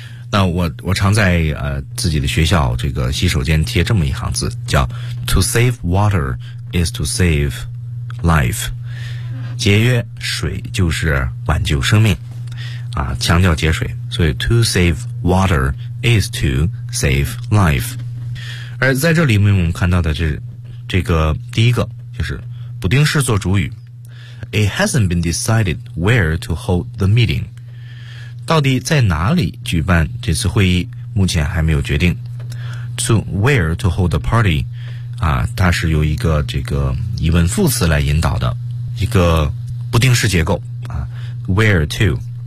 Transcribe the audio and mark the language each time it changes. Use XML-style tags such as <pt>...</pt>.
<zh>那我常在自己的学校这个洗手间贴这么一行字，叫</zh> <en>To save water is to save life，</en> <zh>节约水就是挽救生命啊，强调节水，所以 To save water is to save life。 而在这里面我们看到的这这个第一个就是不定式做主语。</zh> <en>It hasn't been decided where to hold the meeting.</en> <zh>到底在哪里举办这次会议，目前还没有决定。</zh> <en>To where to hold the party,</en> <zh>啊，它是由一个这个疑问副词来引导的一个不定式结构啊 ，where to。</zh>